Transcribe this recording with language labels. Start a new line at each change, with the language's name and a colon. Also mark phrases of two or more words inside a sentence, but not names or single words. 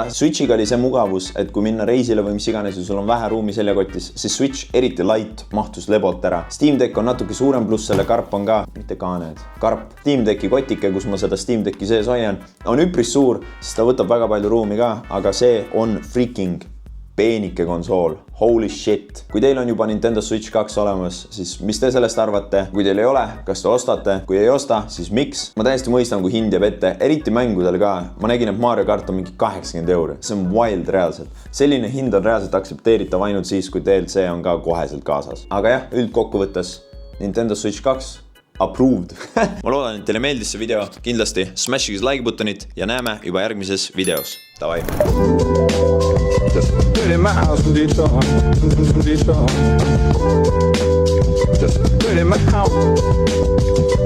Estonian: Switchiga oli see mugavus, et kui minna reisile või mis iganes ja sul on vähe ruumi seljakotis, siis Switch eriti light mahtus lebot ära. Steam Deck on natuke suurem, pluss selle karp on ka, mitte kaaned, karp. Steam Decki kotike, kus ma seda Steam Decki sees hoian, on üpris suur, sest ta võtab väga palju ruumi ka, aga see on freaking peenike konsool,
English: holy shit.
Estonian: Kui teil on juba Nintendo Switch 2 olemas, siis mis te sellest arvate? Kui teil ei ole, kas te ostate? Kui ei osta, siis miks? Ma täiesti mõistan, kui hind jääb ette, eriti mängudel ka. Ma nägin, et Mario Kart on mingi 80 €. See on wild reaalselt. Selline hind on reaalselt aktsepteeritav ainult siis, kui DLC on ka koheselt kaasas. Aga jah, üldkokkuvõttes Nintendo Switch 2 approved. Ma loodan, et teile meeldis see video. Kindlasti smashige
English: like buttonit
Estonian: ja näeme juba järgmises videos.
English: Davai! 30 miles from Detroit. Just 30 miles.